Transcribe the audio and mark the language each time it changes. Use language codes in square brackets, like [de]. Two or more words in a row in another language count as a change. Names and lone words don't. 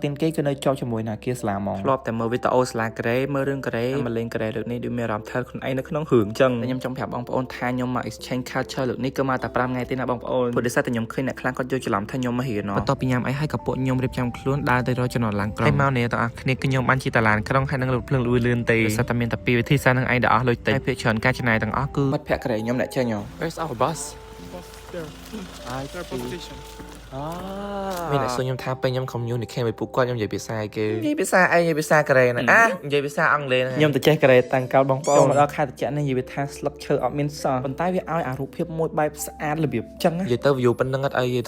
[km] ទីនគេគឺនៅជាប់ជាមួយនឹងអាគារសាលាហ្មងធ្លាប់តែមើលវីដេអូសាលាកូរ៉េមើលរឿងកូរ៉េមកលេងកូរ៉េលើកនេះដូចមានអារម្មណ៍ថាខ្លួនឯងនៅក្នុងរឿងចឹងខ្ញុំចង់ប្រាប់បងប្អូនថាខ្ញុំមក [en] exchange culture [km] លើកនេះគឺមកតែ5ថ្ងៃទេណាបងប្អូនព្រោះដោយសារតែខ្ញុំឃើញអ្នកខ្លះគាត់យកច្រឡំថាខ្ញុំមករៀនបន្ទាប់ពីញ៉ាំអីហើយក៏ពួកខ្ញុំរៀបចំខ្លួនដើរទៅរកចំណតឡានក្រុងហើយមកនេះទាំងអស់គ្នាគឺខ្ញុំបានជិះតាឡានក្រុងហើយនឹងរថភ្លើងលឿនលឿនទេដោយសារតែមានតែពីរវិធីសាស្ត្រនឹងឯងដែលអស់លុយតិចហើយភាគច្រើនការចំណាយទាំងអស់គឺមិត្តភក្តិកូរ៉េខ្ញុំអ្នកចេញហ៎ [en] Where's our bus There. There bus station. [km] មានអ្នកសួរខ្ញុំថាពេលខ្ញុំ communicate ជាមួយពួកគាត់ខ្ញុំនិយាយភាសាអីគេនិយាយភាសាអីនិយាយភាសាកូរ៉េណានិយាយភាសាអង់គ្លេសខ្ញុំទៅចេះកូរ៉េតាំងកាលបងប្អូនមកដល់ខែត្រជាក់នេះនិយាយថាស្លឹកឈើអត់មានសល់ប៉ុន្តែវាឲ្យអារូបភាពមួយបែបស្អាតរបៀបចឹងនិយាយទៅ view ប៉ុណ្្នឹងអត់អី